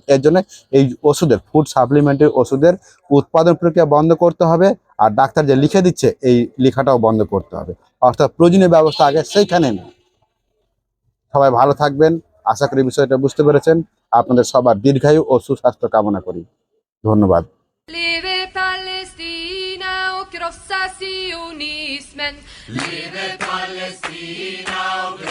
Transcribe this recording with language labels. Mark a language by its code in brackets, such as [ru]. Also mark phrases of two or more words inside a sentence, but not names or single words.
[bn] এর জন্য এই ওষুধের ফুড সাপ্লিমেন্টারি ওষুধের উৎপাদন প্রক্রিয়া বন্ধ করতে হবে, আর ডাক্তার যে লিখে দিচ্ছে এই লেখাটাও বন্ধ করতে হবে। অর্থাৎ প্রয়োজনীয় ব্যবস্থা আগে সেইখানে নেই। সবাই ভালো থাকবেন, আশা করি বিষয়টা বুঝতে পেরেছেন। আপনাদের সবার দীর্ঘায়ু ও সুস্বাস্থ্য কামনা করি। ধন্যবাদ। [sv] Leve Palestina och krossa sionismen. Leve Palestina och